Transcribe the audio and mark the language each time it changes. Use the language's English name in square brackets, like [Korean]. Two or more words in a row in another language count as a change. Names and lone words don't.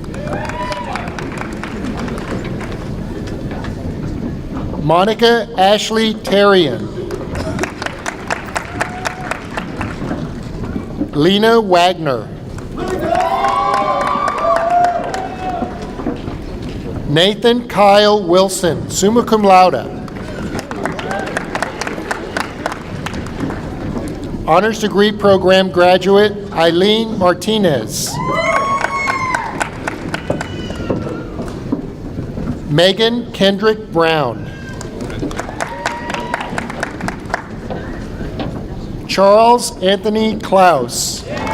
[English] Monica Ashley Terrian. Lena Wagner. Nathan Kyle Wilson, [Latin] summa cum laude. [English] Honors degree program graduate Eileen Martinez. Megan Kendrick Brown. Charles Anthony Klaus.